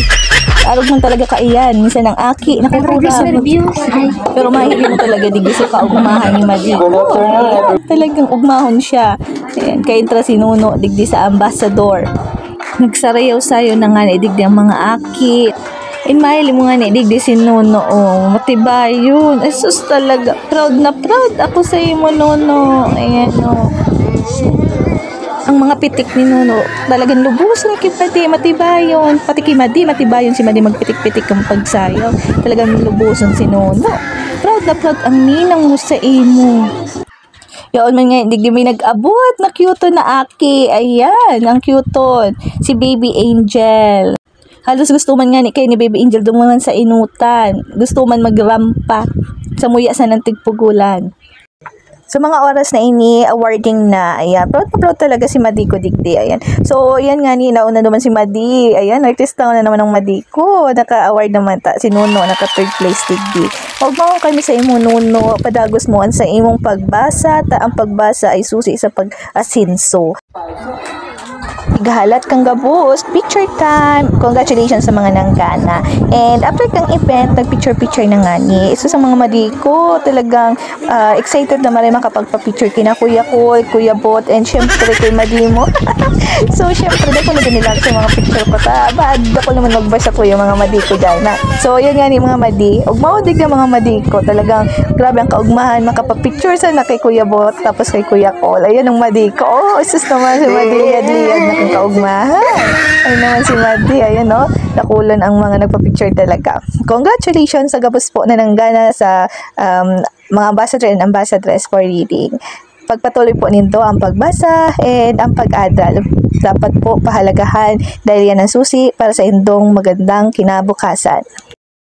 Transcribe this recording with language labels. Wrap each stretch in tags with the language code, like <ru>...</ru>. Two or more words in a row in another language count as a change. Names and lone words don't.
<bik>Arog man talaga kaiyan, minsan ang aki, nakukurab. Pero mahilig mo talaga digdi sa kaugmahan ni Madi. Talagang ugmahon siya. Ayan, kaintra si Nuno digdi sa ambassador. Nagsarayaw sayo na nga ni digdi ang mga aki. In mahilig mo nga ni digdi si Nuno. Oh, matibay yun. Asus talaga. Proud na proud ako sa imo Nuno. Ayan o. Ang mga pitik ni Nuno, talagang lubusan kay Pati, matibayon. Pati kay Madi, matibayon si Madi magpitik-pitik ang pagsayaw. Talagang lubusan si Nuno. Proud na proud ang ninang mo sa imo. Yaon man nga, hindi may nag-abot na cute na aki. Ayan, ang cute. Si Baby Angel. Halos gusto man nga ni kay ni Baby Angel dumaman sa inutan. Gusto man magrampa sa muya sa nantigpugulan. Sa mga oras na ini, awarding na, ayan, proud talaga si Madi ko digdi, ayan. So, ayan nga ni, nauna naman si Madi, ayan, artista na naman ng Madi ko, naka-award naman ta, si Nuno, naka-third place digdi. Huwag mo kami sa imo Nuno, padagos mo sa imong pagbasa, ta ang pagbasa ay susi sa pag-asinso. Gahalat kang gabos,</bik> <en>picture time.</en> <bik>Congratulations sa mga nanggana.</bik> <en>And after</en> <bik>kang event, nag-picture na nga ni. So sa mga Madi ko, talagang excited na maray makapagpa-picture kina Kuya Cole, Kuya Bot, and syempre kay Madi mo. So syempre, dako na din nila sa mga picture ko. Baad ako naman magbasa ko yung mga Madi ko dyan. So yan nga ni mga Madi. Ugmaudig na mga Madi ko. Talagang grabe ang kaugmahan. Makapag-picture sana kay Kuya Bot, tapos kay Kuya Cole. Ayan ang Madi ko. Oh, sus naman si Madi. Liad na kang kaugmahan. Ayun naman si Madi. Ayan o. Nakulan ang mga nagpa-picture talaga. Congratulations sa gabos po na nanggana sa mga</bik> <en>ambassador and ambassadress for reading.</en> <bik>Pagpatuloy po nito ang pagbasa and ang pag-adal.</bik> <tl>Dapat po pahalagahan dahil yan ang susi para sa indong magandang kinabukasan.</tl>